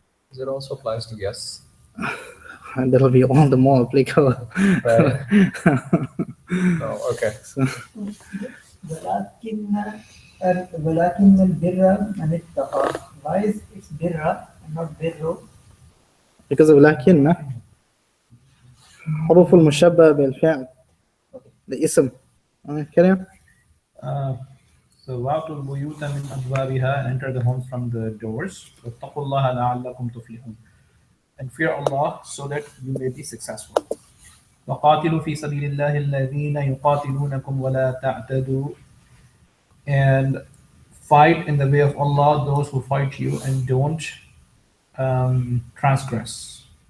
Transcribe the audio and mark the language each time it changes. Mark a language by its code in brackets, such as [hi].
[en] Does it also applies to guests? And that'll be all the more applicable. Right. No, okay. So, [ar] ولكن البر من اتقى. [en] Why is it birra and not birru? because of [ar] لكن حروف المشبه بالفعل, the اسم. [en] Carry on. So [ar] وَأْتُوا الْبُيُوتَ مِنْ أَبْوَابِهَا, [en] and enter the homes from the doors. [ar] وَاتَّقُوا اللَّهَ لَعَلَّكُمْ تُفْلِحُونَ, [en] and fear Allah so that you may be successful. [ar] وَقَاتِلُوا فِي سَبِيلِ اللَّهِ الَّذِينَ يُقَاتِلُونَكُمْ وَلَا تَعْتَدُوا, [en] and fight in the way of Allah those who fight you, and don't transgress.